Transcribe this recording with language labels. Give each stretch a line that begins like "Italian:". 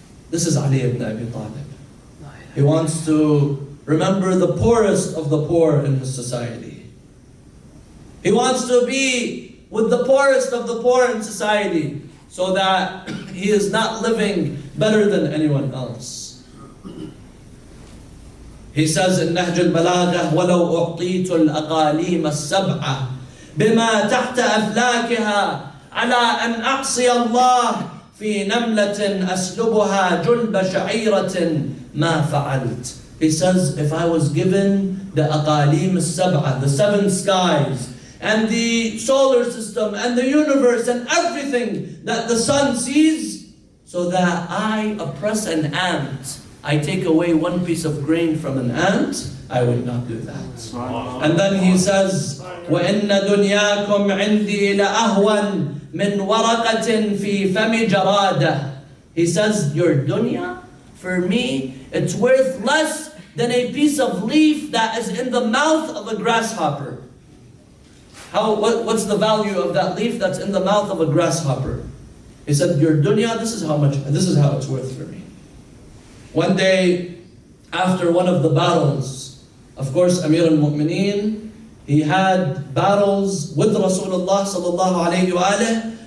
English: This is Ali ibn Abi Talib. He wants to remember the poorest of the poor in his society. He wants to be with the poorest of the poor in society so that he is not living better than anyone else. He says in Nahj al-Balagha,
Arabic: وَلَوْ أُعْطِيتُ الْأَقَالِيمَ السَّبْعَةِ بما تحت أفلاكها على أن أعصي الله في نملة أسلبها جلب شعيرة ما فعلت.
English: He says, if I was given the
Arabic: أقاليم السبعة,
English: the 7 skies, and the solar system, and the universe, and everything that the sun sees, so that I oppress an ant, I take away one piece of grain from an ant, I would not do that. And then he says,
Arabic: وَإِنَّ دُنْيَاكُمْ عِنْدِي لَأَهْوَنْ مِنْ وَرَقَةٍ فِي فَمِ جَرَادَةٍ.
English: He says, your dunya, for me, it's worth less than a piece of leaf that is in the mouth of a grasshopper. What's the value of that leaf that's in the mouth of a grasshopper? He said, your dunya, this is how it's worth for me. One day, after one of the battles, of course, Amir al-Mu'mineen, he had battles with Rasulullah sallallahu alayhi wa alayhi.